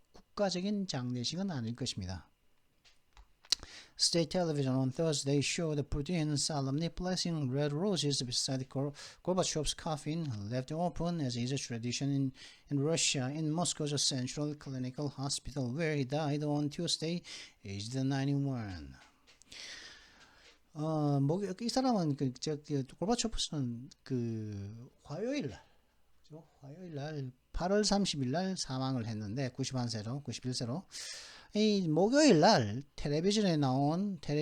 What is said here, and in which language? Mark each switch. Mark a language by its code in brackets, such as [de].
[ko] 국가적인 장례식은 아닐 것입니다. [en] State television on Thursday showed Putin solemnly placing red roses beside Gorbachev's coffin, left open as is a tradition in Russia, in Moscow's Central Clinical Hospital, where he died on Tuesday, aged 91. [ko] 이 사람은 고르바초프는 화요일 날 8월 30일 날 사망을 했는데 91세로 이 목요일 날 텔레비전에 나온